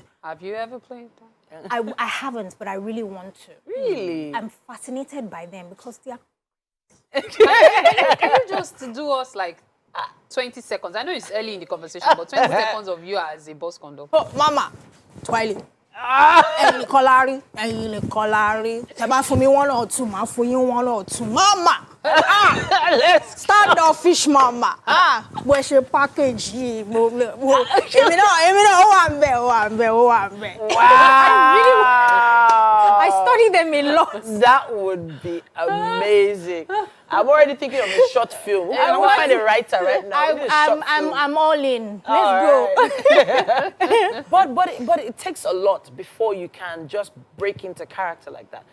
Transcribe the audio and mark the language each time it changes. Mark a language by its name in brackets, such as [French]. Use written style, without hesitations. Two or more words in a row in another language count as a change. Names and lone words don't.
[English] Have you ever played that? I haven't, but I really want to. Really? I'm fascinated by them because they are. Can you just do us like 20 seconds? I know it's early in the conversation, but 20 seconds of you as a bus conductor. Oh, Mama, Twilight. [Yoruba] Ẹ̀yin Kọ́lárí, ẹ̀yin Kọ́lárí. Tẹ́ bá fún mi 1 or 2, màá fún yín 1 or 2. [English] Mama! Let's start the fish, Mama. [Yoruba] Bó ṣe package yìí, èmi náà ó wà ńbẹ̀. [English] I study them a lot. That would be amazing. I'm already thinking of a short film. I'm going to find a writer right now. I'm all in. Let's go. But it takes a lot before you can just break into character like that.